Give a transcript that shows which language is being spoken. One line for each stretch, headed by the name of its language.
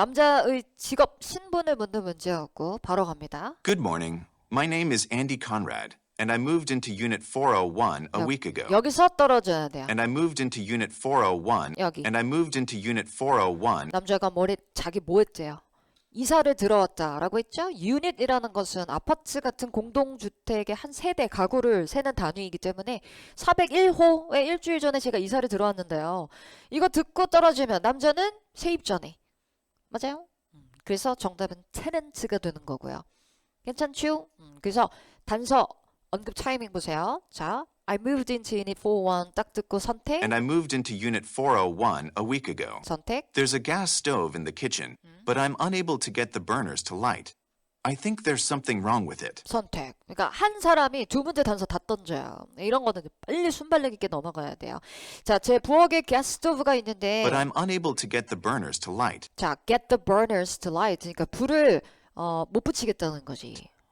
Korean: 남자의 직업, 신분을 묻는 문제였고 바로 갑니다.
English: Good morning. My name is Andy Conrad, and I moved into Unit 401 a week ago.
Korean: 여기서 떨어져야 돼요.
English: And I moved into Unit 401.
Korean: 여기.
English: And I moved into Unit 401.
Korean: 남자가 자기 뭐 했대요? 이사를 들어왔다라고 했죠? 유닛이라는 것은 아파트 같은 공동주택의 한 세대 가구를 세는 단위이기 때문에 401호에 일주일 전에 제가 이사를 들어왔는데요. 이거 듣고 떨어지면 남자는 세입 전에. 맞아요? 그래서 정답은 tenant가 되는 거고요. 괜찮죠? 그래서 단서 언급 타이밍 보세요. 자,
English: I moved into Unit 401
Korean: 딱 듣고 선택.
English: And I moved into Unit 401 a week ago.
Korean: 선택.
English: There's a gas stove in the kitchen, but I'm unable to get the burners to light. I think there's something wrong with it.
Korean: 선택. 그러니까 한 사람이 두 문제 단서 다 던져요. 이런 거는 빨리 순발력 있게 넘어가야 돼요. 자, 제 부엌에 가스 스토브가 있는데
English: But I'm unable to get the burners to light. 자, get the burners to light.
Korean: 그러니까 불을 못 붙이겠다는 거지.